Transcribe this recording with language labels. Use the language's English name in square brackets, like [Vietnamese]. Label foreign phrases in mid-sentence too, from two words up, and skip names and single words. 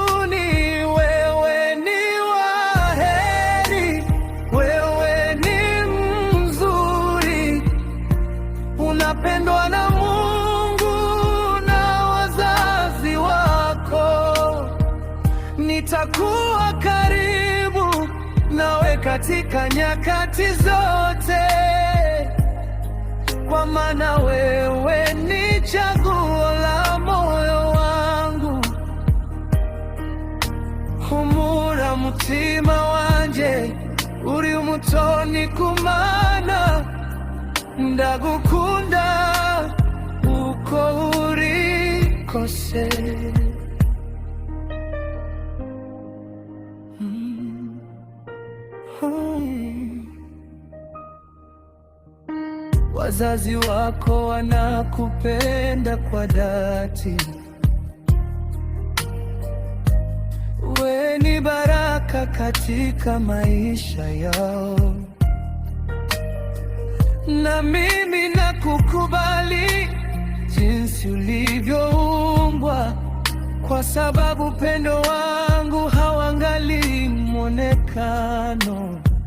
[Swahili] Wewe ni wa heri, wewe ni mzuri, unapendwa na Mungu na wazazi wako. Nitakuwa karibu nawe katika nyakati zote, kwa maana wewe ni chaguo la moyo wangu. [Rundi] Humura mutima wanje uri umutoni kumana, ndagukunda uko uri kose. [Swahili] Wazazi wako wanakupenda kwa dhati. Wewe ni baraka katika maisha yao, na mimi nakukubali jinsi ulivyoumbwa, kwa sababu upendo wangu hauangalii mwonekano.